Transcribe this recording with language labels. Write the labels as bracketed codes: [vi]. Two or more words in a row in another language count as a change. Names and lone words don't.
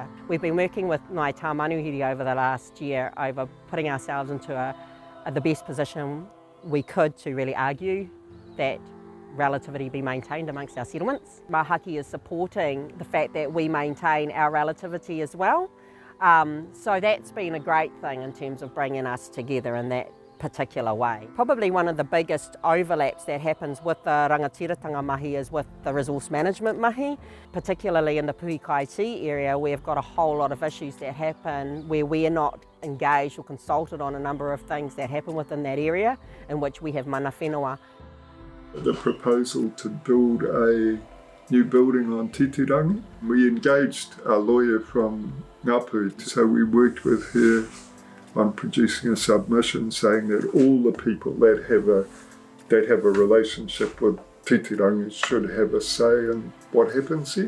[en] We've been working with Ngai Tāmanuhiri over the last year over putting ourselves into the best position we could to really argue that relativity be maintained amongst our settlements. Mahaki is supporting the fact that we maintain our relativity as well. So that's been a great thing in terms of bringing us together in that particular way. Probably one of the biggest overlaps that happens with the [mi] rangatiratanga mahi [en] is with the resource management mahi, particularly in the Pipiwhakao area. We've got a whole lot of issues that happen where we are not engaged or consulted on a number of things that happen within that area in which we have [mi] mana whenua. [en] The proposal to build a new building on Titirangi, we engaged a lawyer from Ngāpuhi, so we worked with her on producing a submission saying that all the people that have a relationship with Titirangi should have a say in what happens here.